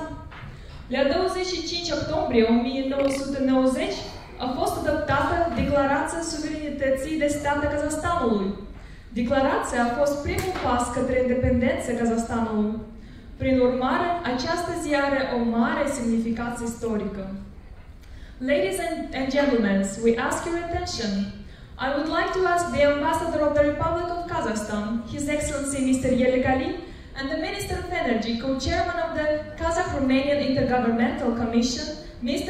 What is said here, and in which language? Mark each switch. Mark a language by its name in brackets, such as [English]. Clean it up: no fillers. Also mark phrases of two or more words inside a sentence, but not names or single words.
[Romanian] La 25 octombrie 1990 a fost adoptată Declarația Suveranității de Stat a Kazahstanului. Declarația a fost primul pas către independența Kazahstanului. Prin urmare, această zi are o mare semnificație istorică. [English] Ladies and gentlemen, we ask your attention. I would like to ask the Ambassador of the Republic of Kazakhstan, His Excellency Mr. Yelikali, and the Minister of Energy, co-chairman of the Kazakh-Romanian Intergovernmental Commission, Mr.